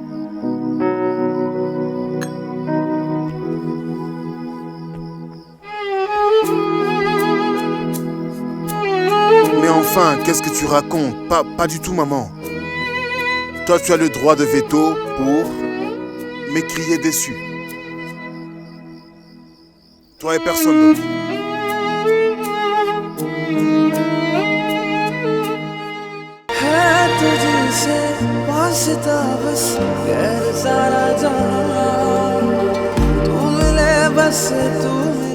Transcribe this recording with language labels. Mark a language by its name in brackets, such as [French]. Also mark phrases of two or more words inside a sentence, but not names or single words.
[French] Mais enfin, qu'est-ce que tu racontes? Pas du tout, maman. Toi, tu as le droit de veto pour m'écrier dessus. Toi et personne d'autre. [Hindi] तुझसे वास्ता बस गैर सारा जहां तू मिले बस तू